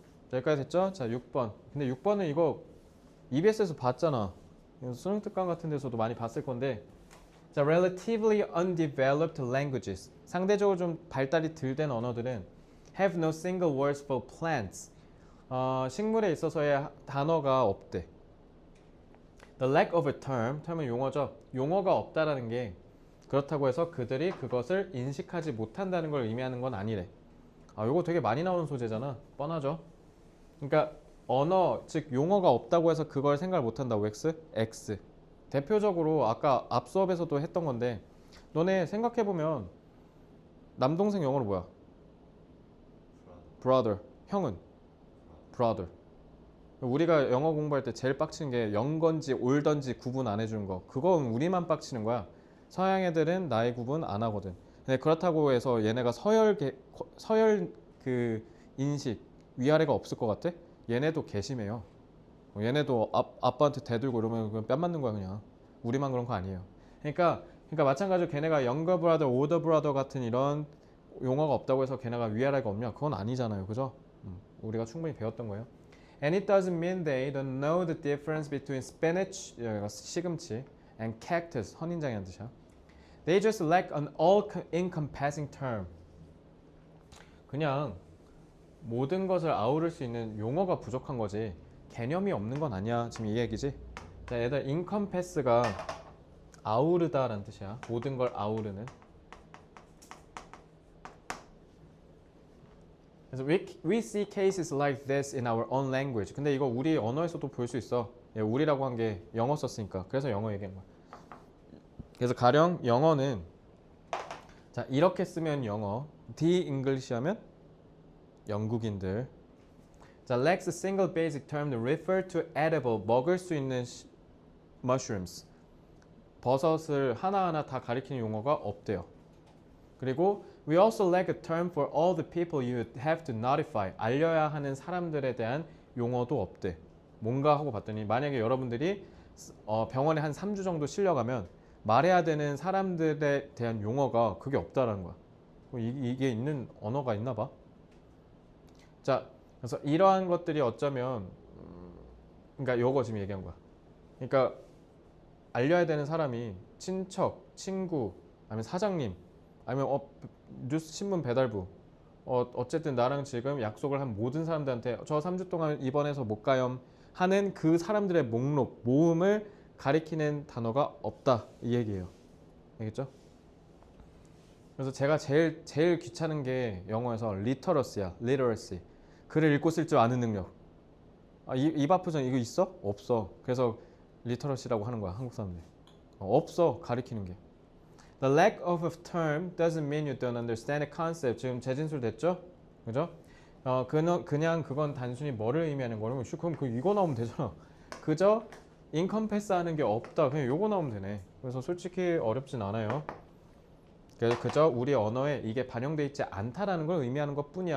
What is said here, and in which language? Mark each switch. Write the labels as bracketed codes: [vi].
[ko] 자, 여기까지 됐죠? 자, 6번. 근데 6번은 이거 EBS에서 봤잖아. 수능 특강 같은 데서도 많이 봤을 건데, 자, [en] relatively undeveloped languages. [ko] 상대적으로 좀 발달이 덜 된 언어들은 [en] have no single words for plants. [ko] 식물에 있어서의 단어가 없대. [en] The lack of a term, term은 [ko] 용어죠. 용어가 없다라는 게 그렇다고 해서 그들이 그것을 인식하지 못한다는 걸 의미하는 건 아니래. 이거 되게 많이 나오는 소재잖아. 뻔하죠. 그러니까 언어, 즉 용어가 없다고 해서 그걸 생각을 못한다고. X. 대표적으로 아까 앞 수업에서도 했던 건데, 너네 생각해보면 남동생 영어로 뭐야? [en] brother. [ko] 형은? [en] brother. [ko] 우리가 영어 공부할 때 제일 빡치는 게 영건지 올던지 구분 안 해주는 거. 그건 우리만 빡치는 거야. 서양 애들은 나이 구분 안 하거든. 근데 그렇다고 해서 얘네가 서열 그 인식 위아래가 없을 것 같아? 얘네도 개심해요. 얘네도 아빠한테 대들고 이러면 그냥 뺨 맞는 거야 그냥. 우리만 그런 거 아니에요. 그러니까 마찬가지로 걔네가 [en] younger brother, older brother [ko] 같은 이런 용어가 없다고 해서 걔네가 위아래가 없냐? 그건 아니잖아요. 그죠? 우리가 충분히 배웠던 거예요. [en] And it doesn't mean they don't know the difference between spinach, [ko] 시금치, [en] and cactus, [ko] 선인장이라는 뜻이야. [en] They just lack an all-encompassing term. [ko] 그냥 모든 것을 아우를 수 있는 용어가 부족한 거지 개념이 없는 건 아니야. 지금 이 얘기지? 자, 얘들 encompass가 아우르다라는 뜻이야. 모든 걸 아우르는. 그래서 [en] we see cases like this in our own language. [ko] 근데 이거 우리 언어에서도 볼 수 있어. 예, 우리라고 한 게 영어 썼으니까. 그래서 영어 얘기한 거야. 그래서 가령 영어는 자 이렇게 쓰면 영어, the English 하면 영국인들. [en] 자, lacks a single basic term to refer to edible, [ko] 먹을 수 있는 [en] mushrooms. [ko] 버섯을 하나하나 다 가리키는 용어가 없대요. 그리고 [en] we also lack a term for all the people you have to notify. [ko] 알려야 하는 사람들에 대한 용어도 없대. 뭔가 하고 봤더니 만약에 여러분들이 병원에 한 3주 정도 실려가면 말해야 되는 사람들에 대한 용어가 그게 없다라는 거야. 이게 있는 언어가 있나 봐. 자, 그래서 이러한 것들이 어쩌면 그러니까 요거 지금 얘기한 거야. 그러니까 알려야 되는 사람이 친척, 친구, 아니면 사장님, 아니면 뉴스 신문 배달부. 어쨌든 나랑 지금 약속을 한 모든 사람들한테 저 3주 동안 입원해서 못 가요 하는 그 사람들의 목록, 모음을 가리키는 단어가 없다 이 얘기예요. 알겠죠? 그래서 제가 제일 귀찮은 게 영어에서 literacy야. [en] literacy. [ko] 글을 읽고 쓸 줄 아는 능력. 입 아프잖아. 이거 있어? 없어. 그래서 literacy라고 하는 거야. 한국 사람들. 없어. 가리키는 게. [en] The lack of a term doesn't mean you don't understand the concept. [ko] 지금 재진술 됐죠? 그죠? 그냥 그건 단순히 뭐를 의미하는 거냐면 그럼 이거 나오면 되잖아. 그저 encompass 하는 게 없다. 그냥 요거 나오면 되네. 그래서 솔직히 어렵진 않아요. 그래서 그저 우리 언어에 이게 반영돼 있지 않다라는 걸 의미하는 것 뿐이야.